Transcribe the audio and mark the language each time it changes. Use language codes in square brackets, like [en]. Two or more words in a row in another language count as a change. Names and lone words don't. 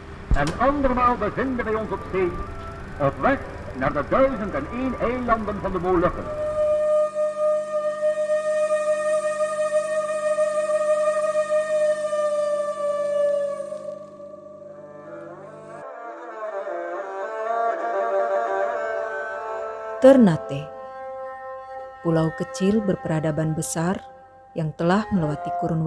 [nl] En andermaal bevinden wij ons op zee, op weg naar de 1001 eilanden van de Molukken. [id] Ternate, pulau kecil berperadaban besar yang telah melewati kurun